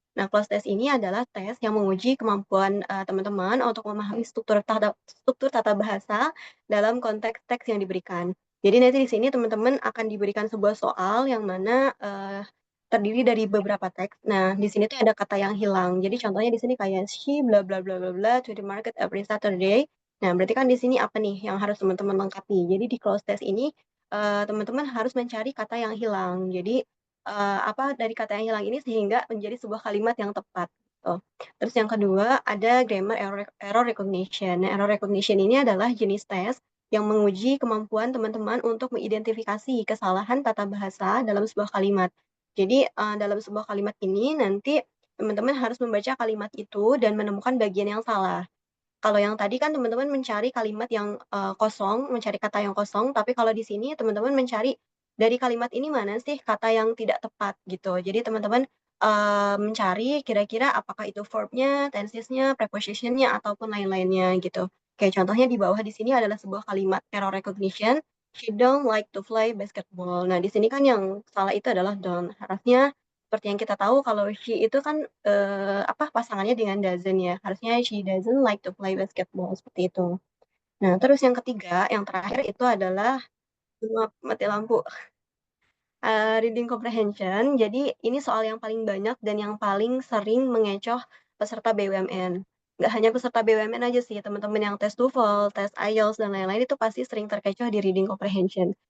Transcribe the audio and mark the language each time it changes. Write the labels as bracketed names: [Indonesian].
[Indonesian] Nah, close test ini adalah tes yang menguji kemampuan teman-teman untuk memahami struktur tata bahasa dalam konteks teks yang diberikan. Jadi nanti di sini teman-teman akan diberikan sebuah soal yang mana terdiri dari beberapa teks. Nah, di sini tuh ada kata yang hilang. Jadi contohnya di sini kayak [English] she bla bla bla bla bla to the market every Saturday. [Indonesian] Nah, berarti kan di sini apa nih yang harus teman-teman lengkapi? Jadi di close test ini teman-teman harus mencari kata yang hilang. Jadi apa dari kata yang hilang ini sehingga menjadi sebuah kalimat yang tepat. Gitu. Terus yang kedua ada grammar error recognition. Nah, error recognition ini adalah jenis tes yang menguji kemampuan teman-teman untuk mengidentifikasi kesalahan tata bahasa dalam sebuah kalimat. Jadi dalam sebuah kalimat ini nanti teman-teman harus membaca kalimat itu dan menemukan bagian yang salah. Kalau yang tadi kan teman-teman mencari kalimat yang kosong, mencari kata yang kosong, tapi kalau di sini teman-teman mencari dari kalimat ini mana sih kata yang tidak tepat gitu. Jadi teman-teman mencari kira-kira apakah itu verb-nya, tenses-nya, preposition-nya, ataupun lain-lainnya gitu. Kayak contohnya di bawah di sini adalah sebuah kalimat error recognition. [English] She don't like to play basketball. [Indonesian] Nah, di sini kan yang salah itu adalah don't. Harusnya seperti yang kita tahu kalau she itu kan apa pasangannya dengan doesn't ya. Harusnya [English] she doesn't like to play basketball [Indonesian] seperti itu. Nah, terus yang ketiga, yang terakhir itu adalah maaf, mati lampu. Reading comprehension. Jadi ini soal yang paling banyak dan yang paling sering mengecoh peserta BUMN. Nggak hanya peserta BUMN aja sih, teman-teman yang tes TOEFL, tes IELTS, dan lain-lain itu pasti sering terkecoh di reading comprehension.